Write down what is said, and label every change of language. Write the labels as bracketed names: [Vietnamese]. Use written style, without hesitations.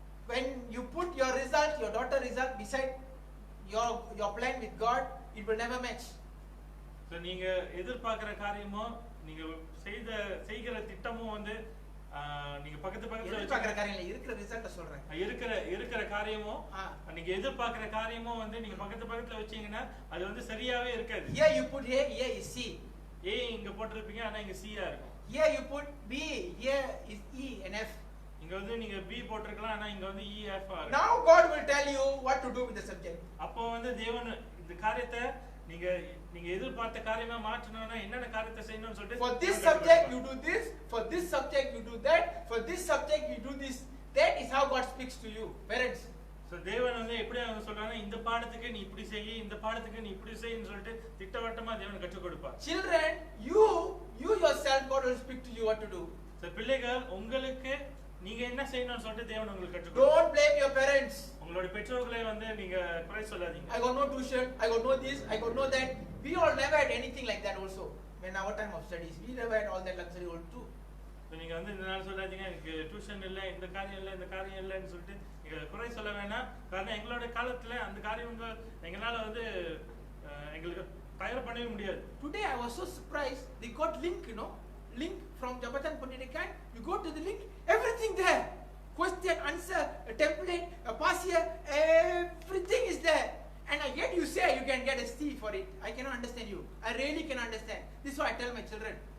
[English] When you put your result, your daughter result beside your plan with God, it will never match. [Tamil] So நீங்க எதிர்பார்க்கிற காரியமோ நீங்க செய்கிற திட்டமும் வந்து நீங்க பக்கத்துல எதிர்பார்க்கிற காரியம்ல இருக்கிற ரிசல்ட்ட சொல்றேன். இருக்கிற காரியமோ நீங்க எதிர்பார்க்கிற காரியமோ வந்து நீங்க பக்கத்துல வச்சீங்கன்னா அது வந்து சரியாவே இருக்காது. [English] Here you put A, here is C. [Tamil] A இங்க போட்டுருப்பீங்க ஆனா இங்க C ஆ இருக்கும். [English] Here you put B, here is E and F. [Tamil] இங்க வந்து நீங்க B போட்டுருக்கலாம் ஆனா இங்க வந்து E F ஆ இருக்கும். [English] Now God will tell you what to do with the subject. [Tamil] அப்போ வந்து தேவன் இந்த காரியத்தை நீங்க எதிர்பார்த்த காரியமா மாற்றணும்னா என்னென்ன காரியத்தை செய்யணும்னு சொல்லிட்டு [English] For this subject you do this, for this subject you do that, for this subject you do this. That is how God speaks to you, parents. [Tamil] So தேவன் வந்து எப்படி அவங்க சொல்றாங்க இந்த பாடத்துக்கு நீ இப்படி செய், இந்த பாடத்துக்கு நீ இப்படி செய்ன்னு சொல்லிட்டு திட்டவட்டமா தேவன் கற்றுக் கொடுப்பார். [English] Children, you yourself God will speak to you what to do. [Tamil] So பிள்ளைகள் உங்களுக்கு நீங்க என்ன செய்யணும்னு சொல்லிட்டு தேவன் உங்களுக்கு கற்றுக் கொடுப்பார். [English] Don't blame your parents. [Tamil] உங்களோட பெற்றோர்களை வந்து நீங்க குறை சொல்லாதீங்க. [English] I got no tuition, I got no this, I got no that. We all never had anything like that also. When our time of studies, we never had all that luxury also. [Tamil] நீங்க வந்து இந்த நாள் சொல்லாதீங்க எனக்கு tuition இல்ல, இந்த காரியம் இல்ல, இந்த காரியம் இல்லன்னு சொல்லிட்டு நீங்க குறை சொல்ல வேணாம். காரணம் எங்களோட காலத்துல அந்த காரியங்கள் எங்களால வந்து எங்களுக்கு தயார் பண்ணவே முடியாது. [English] Today I was so surprised. They got link, link from Jabatan Pendidikan. You go to the link, everything there. Question, answer, a template, a pass here, everything is there. And yet you say you can get a C for it. I cannot understand you. I really can understand. This is what I tell my children.